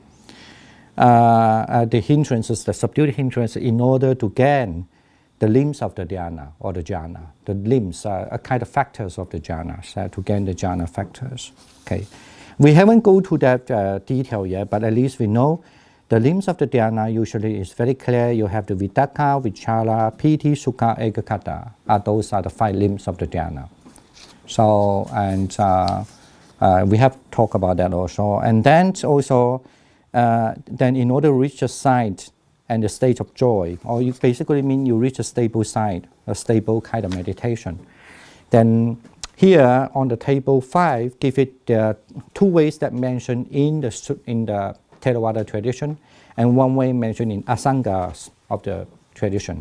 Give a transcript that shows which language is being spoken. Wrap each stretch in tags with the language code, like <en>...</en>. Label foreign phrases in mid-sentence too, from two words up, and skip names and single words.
<en>The hindrances, the subdued hindrances, in order to gain the limbs of the dhyana or the jhana. The limbs are kind of factors of the jhanas, to gain the jhana factors. Okay, we haven't go to that detail yet, but at least we know the limbs of the dhyana usually is very clear. You have the</en> <pi>vitakka, vichara, piti, sukha, ekaggata.</pi> <en>Those are the 5 limbs of the dhyana. So, and we have talked about that also. And then also, then in order to reach the site and the state of joy, or you basically mean you reach a stable site, a stable kind of meditation, then here on the table 5, give it 2 ways that mentioned in the Theravada tradition, and 1 way mentioned in Asangas of the tradition.</en>